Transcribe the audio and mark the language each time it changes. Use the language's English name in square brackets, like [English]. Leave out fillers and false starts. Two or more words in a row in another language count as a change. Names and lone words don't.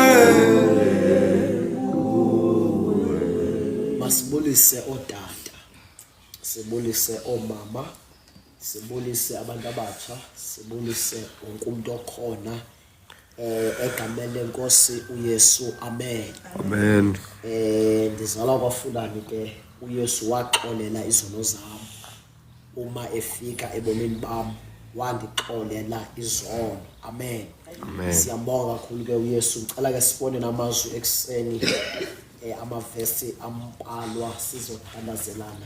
[Zulu] Masibulise odada, sibulise omama, sibulise abantu abatsha, sibulise wonke umuntu okhona egameni lenkosi uYesu. Amen. Amen. Ndizalwa kwaFulani ke uYesu waxolela izono zami. Uma efika ebomini bami wandixolela izono. Amen. Amen. Siyambonga kakhulu ke uYesu. Ngicela ke sibone namazwi ekseni amavesi ambalwa sizothandazelana.